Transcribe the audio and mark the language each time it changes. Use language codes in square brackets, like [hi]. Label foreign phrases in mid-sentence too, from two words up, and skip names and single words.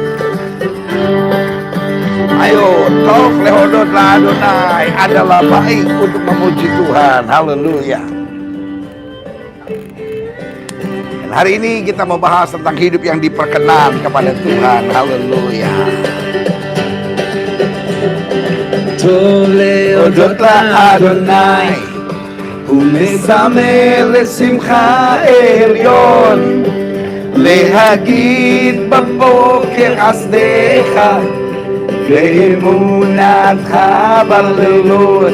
[id] Ayo, [he] טוב להודות לאדוני [id] adalah baik untuk memuji Tuhan. Haleluya. Dan hari ini kita membahas tentang hidup yang diperkenan kepada Tuhan. Haleluya. [he] טוב להודות לאדוני ולזמר לשמחה עליון, להגיד בבוקר חסדך ואמונתך בלילות.